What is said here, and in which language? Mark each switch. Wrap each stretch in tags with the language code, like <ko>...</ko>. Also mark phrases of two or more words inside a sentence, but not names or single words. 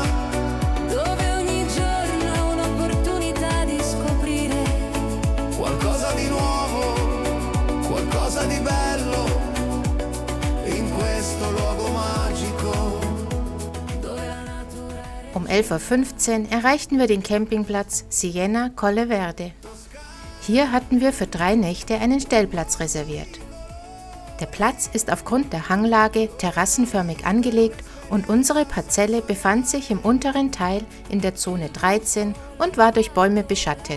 <it>Dove ogni giorno è un'opportunità di scoprire qualcosa di nuovo, qualcosa di bello, in questo luogo magico. dove la natura è</it> <de>Um 11.15 Uhr erreichten wir den Campingplatz Siena Colle Verde. Hier hatten wir für 3 Nächte einen Stellplatz reserviert. Der Platz ist aufgrund der Hanglage terrassenförmig angelegt und unsere Parzelle befand sich im unteren Teil in der Zone 13 und war durch Bäume beschattet.</de>